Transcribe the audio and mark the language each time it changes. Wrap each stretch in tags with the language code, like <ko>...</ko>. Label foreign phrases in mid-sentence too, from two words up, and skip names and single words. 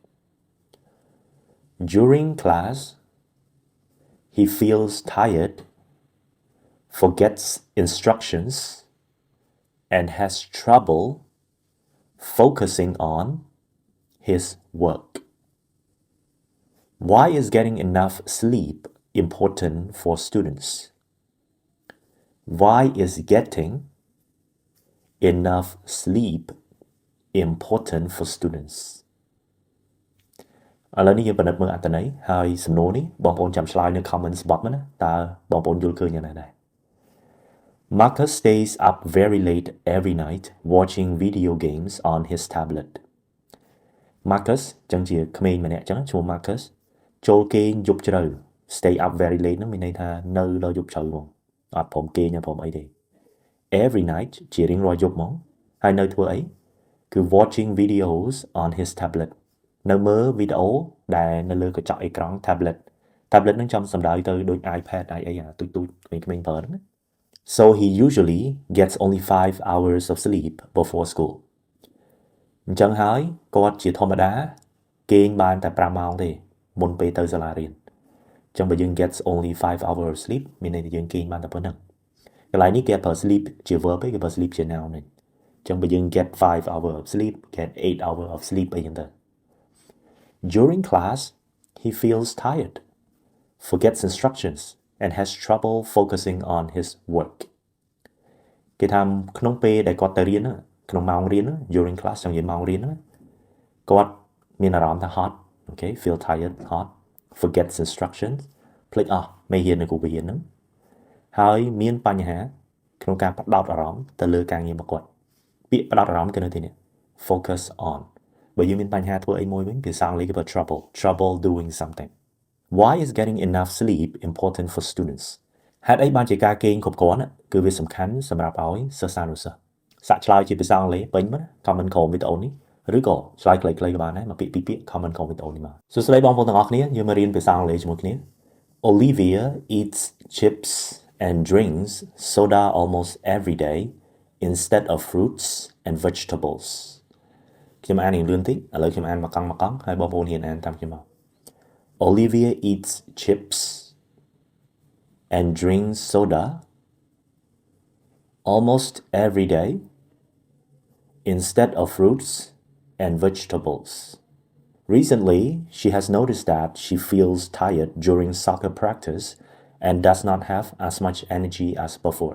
<en>During class, he feels tired, forgets instructions, and has trouble focusing on his work. Why is getting enough sleep important for students? Why is getting enough sleep important for students?</en> <km>ឥឡូវនេះយើងពិនិត្យមើលអត្ថន័យហើយសំណួរនេះបងប្អូនចាំឆ្លើយនៅ</km> <en>comments box</en> <km>មកណាតើបងប្អូនយល់ឃើញយ៉ាងណាដែរ</km> <en>Marcus stays up very late every night watching video games on his tablet.</en> <km>Marcus ចឹងជាក្មេងម្នាក់ចឹងឈ្មោះ Marcus ចូលគេងយប់ជ្រៅ</km> <en>stay up very late</en> <km>ហ្នឹងមានន័យថានៅដល់យប់ជ្រៅហ្មងអត់ព្រមគេងព្រមអីទេ</km> <en>every night</en> <km>ជារៀងរាល់យប់ហ្មងហើយនៅធ្វើអីគឺ</km> <en>watching videos on his tablet</en> <km>នៅមើលវីដេអូដែលនៅលើកញ្ចក់អេក្រង់ tablet ហ្នឹងចំសំដៅទៅដូច iPad អីទូចក្មេងៗប្រើហ្នឹង</km> <en>So he usually gets only 5 hours of sleep before school</en> <km>អញ្ចឹងហើយគាត់ជាធម្មតាគេងបានតែ5ម៉ោងទេមុនពេលទៅសាលារៀនអញ្ចឹងបើយើង</km> <en>gets only 5 hours of sleep</en> <km>មានន័យថាយើងគេងបានតែប៉ុណ្្នឹងកន្លែងនេះគេប្រើ sleep ជា verb ទេគេប្រើ sleep ជា noun ទេអញ្ចឹងបើយើង</km> <en>get 5 hours of sleep get 8 hours of sleep</en> <km>អី ចឹងទៅ</km> <en>During class he feels tired forgets instructions and has trouble focusing on his work</en> <km>គេថាក្នុងពេលដែលគាត់ទៅរៀនក្នុងម៉ោងរៀន</km> <en>during class</en> <km>ចង់និយាយម៉ោងរៀនគាត់មានអារម្មណ៍ថា</km> <en>hot okay feel tired hot forgets instructions</en> <km>ភ្លេចអ ស់មេរៀននៅគ្រូបង្រៀនហ្នឹងហើយមានបញ្ហាក្នុងការផ្ដោតអារម្មណ៍ទៅលើការងាររបស់គាត់ពាក្យផ្ដោតអារម្មណ៍គឺនៅទីនេះ</km> <en>focus on</en> <km>បើយើងមានបញ្ហាធ្វើអីមួយវិញ ភាសាអង់គ្លេសគេប្រើ</km> <en>trouble doing something Why is getting enough sleep important for students</en> <km>ហេតុអីបានជាការគេងគ្រប់គ្រាន់គឺវាសំខាន់សម្រាប់ ឲ្យសិស្សានុសិស្សសាកឆ្លើយជាភាសាអង់គ្លេសពេញមក comment ក្រោមវីដេអូនេះឬក៏ ឆ្លើយខ្លីៗក៏បានដែរមកពាក្យពីរពាក្យ comment ក្រោមវីដេអូនេះមកសួស្តីបងប្អូនទាំងអស់គ្នាយើងមករៀន ភាសាអង់គ្លេសជាមួយគ្នា</km> <en>Olivia eats chips and drinks soda almost every day instead of fruits and vegetables</en> <km>ខ្ញុំអានលឿនតិចឥឡូវខ្ញុំអានមកកង់ហើយបងប្អូនហ៊ានអានតាមខ្ញុំមក</km> <en>Olivia eats chips and drinks soda almost every day instead of fruits and vegetables. Recently, she has noticed that she feels tired during soccer practice and does not have as much energy as before.</en>